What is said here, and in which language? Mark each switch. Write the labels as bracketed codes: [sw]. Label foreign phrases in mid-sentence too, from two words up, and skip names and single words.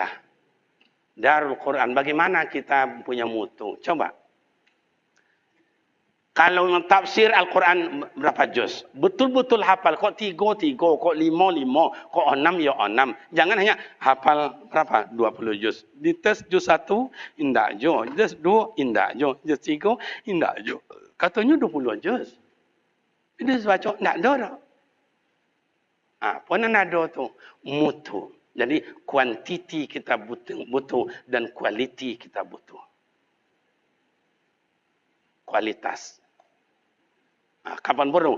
[id] Darul Quran, bagaimana kita punya mutu? Coba. Kalau tafsir Al-Quran berapa juz? Betul-betul hafal. Kok 3, kok 5, kok 6, ya 6. Jangan hanya hafal berapa? 20 juz. Di tes juz 1, [min] indak jo. Juz 2, indak jo. Juz 3, indak jo. [id] Katanya 20 juz. Ini baca, [min] indak ada. [id] Apa yang ada tu? Mutu. Jadi kuantiti kita butuh dan kualiti kita butuh. Kualitas. Kapan baru?